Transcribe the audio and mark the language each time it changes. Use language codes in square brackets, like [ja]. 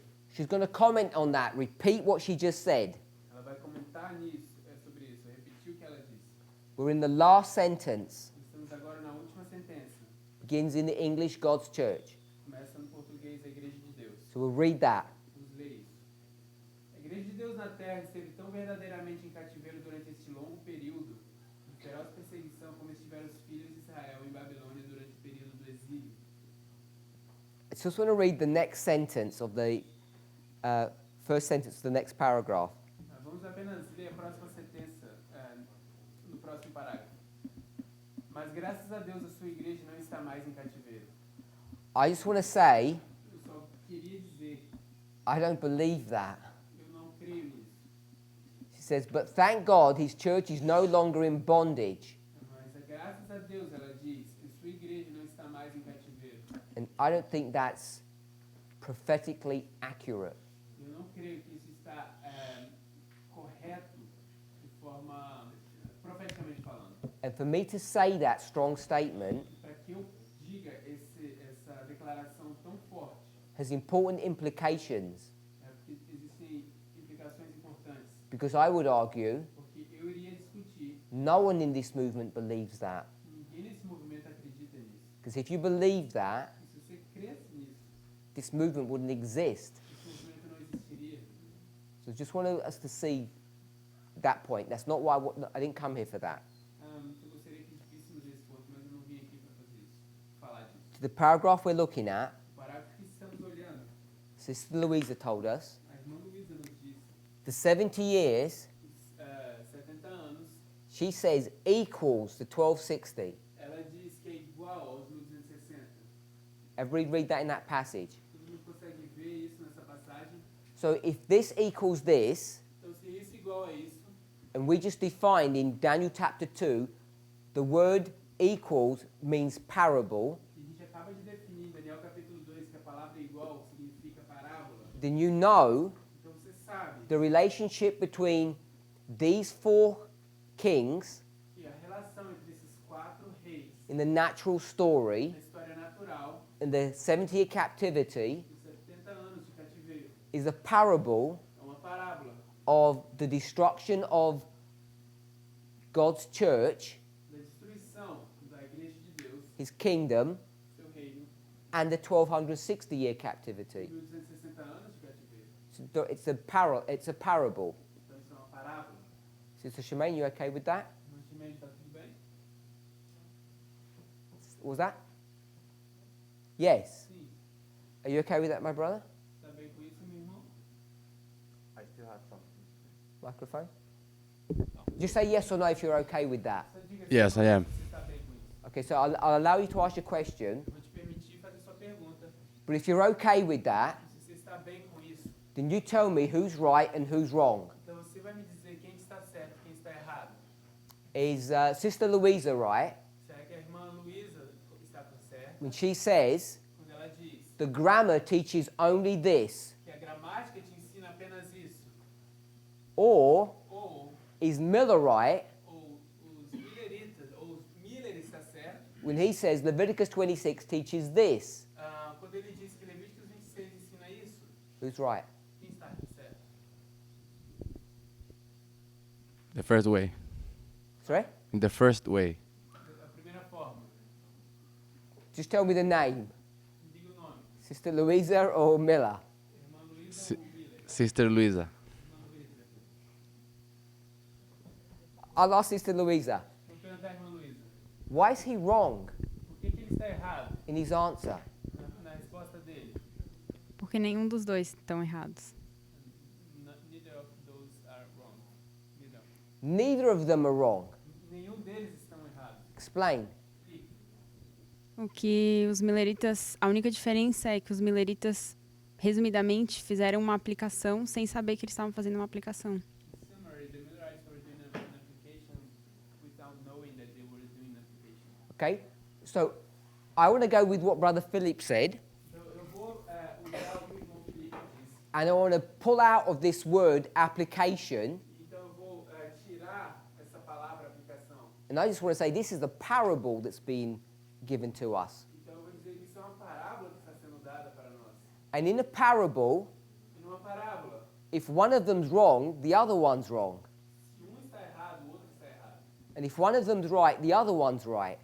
[en] She's going to comment on that, repeat what she just said. [pt] Ela vai comentar nisso, sobre isso, repetir o que ela disse. [en] We're in the last sentence, [pt] Estamos agora na última sentença. [en] begins in the English God's church. [pt] Começa no português a Igreja de Deus. [en] So we'll read that. [pt] Vamos ler isso. A Igreja de Deus na Terra esteve tão verdadeiramente em cativeiro durante este longo período de feroz perseguição como estiveram os filhos de Israel em Babilônia durante o período do exílio. [en] I just want to read the next sentence of the first sentence of the next paragraph. [pt] Vamos apenas ler a próxima sentença no próximo parágrafo. Mas graças a Deus a sua igreja não está mais em cativeiro. [en] I just want to say, [pt] Eu só queria dizer, [en] I don't believe that. [pt] eu não creio nisso. [en] She says, but thank God his church is no longer in bondage. [pt] Mas graças a Deus, ela diz, que sua igreja não está mais em cativeiro. [en] And I don't think that's prophetically accurate. [pt] Eu não creio que isso está correto de forma profeticamente falando. [en] And for me to say that strong statement [pt] Para que eu diga essa declaração tão forte, [en] has important implications, [pt] porque existem implicações importantes. [en] because I would argue [pt] Porque eu iria discutir, [en] no one in this movement believes that. [pt] ninguém nesse movimento acredita nisso. [en] Because if you believe that, [pt] E se você cresce nisso, [en] this movement wouldn't exist. [pt] esse movimento não existiria. [en] So I just want us to see that point. That's not why I didn't come here for that. [pt] Eu gostaria que víssemos esse ponto, mas eu não vim aqui para fazer isso, falar disso. [en] The paragraph we're looking at, [pt] O parágrafo que estamos olhando, [en] Sister Louisa told us, [pt] a irmã Luísa nos disse, [en] the 70 years, [pt] os 70 anos, [en] she says, equals the 1260. [pt] ela diz que é igual aos 1260. [en] Everybody read that in that passage. [pt] Todo mundo consegue ver isso nessa passagem. [en] So if this equals this, [pt] Então, se isso é igual a isso, [en] and we just defined in Daniel chapter 2, the word equals means parable, [pt] e a gente acaba de definir em Daniel capítulo 2 que a palavra igual significa parábola, [en] then you know [pt] então você sabe [en] the relationship between these four kings [pt] que a relação entre esses 4 reis [en] in the natural story [pt] na história natural, [en] and the 70-year captivity [pt] dos 70 anos de cativeiro, [en] is a parable [pt] é uma parábola [en] of the destruction of God's church, [pt] da destruição da igreja de Deus, [en] his kingdom, [pt] seu reino, [en] and the 1260-year captivity. [pt] 1260 anos de cativeiro. [en] It's a parable. [pt] Então isso é uma parábola. [en] Sister Shemaine, you okay with that? [pt] Não te mede, tá tudo bem? [en] Was that? Yes. [pt] Sim. [en] Are you okay with that, my brother? [pt] Tá bem com isso, meu irmão? [en] Microphone? Just say yes or no if you're okay with that. [pt] Só diga [en] Yes, [pt] sim, [en] I am. [pt] Você tá bem com isso. [en] Okay, so I'll allow you to ask your question, [pt] Eu vou te permitir fazer sua pergunta. [en] but if you're okay with that, [pt] Se você está bem com isso, [en] then you tell me who's right and who's wrong. [pt] então você vai me dizer quem está certo e quem está errado. [en] Is Sister Louisa right [pt] Será que a irmã Luísa está por certo [en] when she says [pt] quando ela diz [en] the grammar teaches only this, [pt] que a gramática te ensina apenas isso? [en] or [pt] Ou [en] is Miller right [pt] os Milleritas, ou os Miller está certo, [en] when he says Leviticus 26 teaches this? [pt] quando ele diz que Levíticos 26 ensina isso? [en] Who's right? [pt] Quem está certo? [en] The first way. Sorry? In the first way. [pt] A primeira forma. [en] Just tell me the name. [pt] Me diga o nome. [en] Sister Louisa or Miller? [pt] Irmã Luísa Si- ou Miller? [en] Sister Luisa. [pt] Irmã Luísa. [en] I'll ask Sister Louisa. [pt] Vou perguntar à irmã Luísa. [en] Why is he wrong [pt] Por que ele está errado [en] in his answer? [pt] na resposta dele? Porque nenhum dos dois estão errados. [en] Neither of those are wrong. Neither. Neither of them are wrong. [pt] Nenhum deles estão errados. [en] Explain. [pt] Explique. O que os mileritas, a única diferença é que os mileritas, resumidamente, fizeram uma aplicação sem saber que eles estavam fazendo uma aplicação. [en] Summary, the Millerites were doing an application without knowing that they were doing an application. Okay? So I want to go with what Brother Philip said, [pt] Então, eu vou usar o que o irmão Felipe disse. [en] and I want to pull out of this word application, [pt] Então, eu vou tirar essa palavra aplicação. [en] and I just want to say this is the parable that's been given to us. [pt] Então, eu vou dizer que isso é uma parábola que está sendo dada para nós. [en] And in a parable, [pt] E numa parábola, [en] if one of them's wrong, the other one's wrong. [pt] se um está errado, o outro está errado. [en] And if one of them's right, the other one's right.